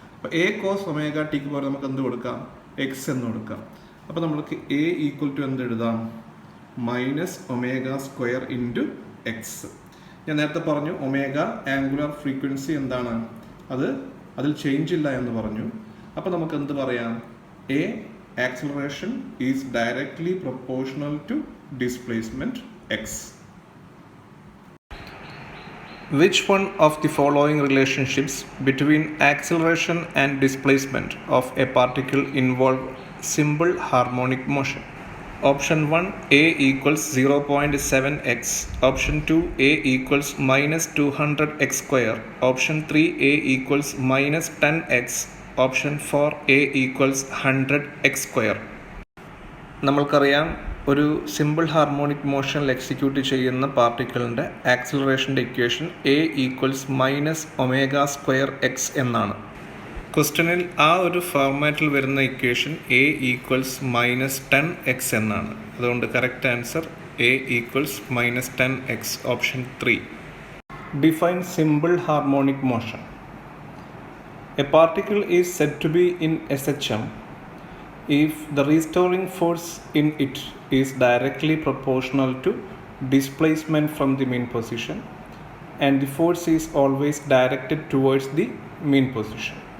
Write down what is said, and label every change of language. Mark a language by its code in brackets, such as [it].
[ml] അപ്പോൾ A cos omega tick പോലെ നമുക്ക് എന്ത് കൊടുക്കാം, എക്സ് എന്ന് കൊടുക്കാം. അപ്പോൾ നമ്മൾക്ക് എ ഈക്വൽ ടു എന്ത് എഴുതാം, minus omega square into X. ഞാൻ നേരത്തെ പറഞ്ഞു ഒമേഗ ആംഗുലർ ഫ്രീക്വൻസി എന്താണ്, അതിൽ ചേഞ്ച് ഇല്ല എന്ന് പറഞ്ഞു. അപ്പോൾ നമുക്ക് എന്ത് പറയാം, [en] A acceleration is directly proportional to displacement x. Which one of the following relationships between acceleration and displacement of a particle involve simple harmonic motion? Option 1, a equals 0.7x. Option 2, a equals minus 200x square. Option 3, a equals minus 10x. Option 4, a equals 100x square. [ml] നമ്മൾക്കറിയാം ഒരു simple harmonic മോഷനിൽ execute ചെയ്യുന്ന പാർട്ടിക്കിളിൻ്റെ ആക്സിലറേഷൻ്റെ equation A equals minus omega square X എന്നാണ്. ക്വസ്റ്റ്യനിൽ ആ ഒരു ഫോർമാറ്റിൽ വരുന്ന equation A equals minus 10x എന്നാണ്. അതുകൊണ്ട് correct answer A equals minus 10x, option 3. [en] Define simple harmonic motion. A particle is said to be in SHM if the restoring force in it is directly proportional to displacement from the mean position and the force is always directed towards the mean position.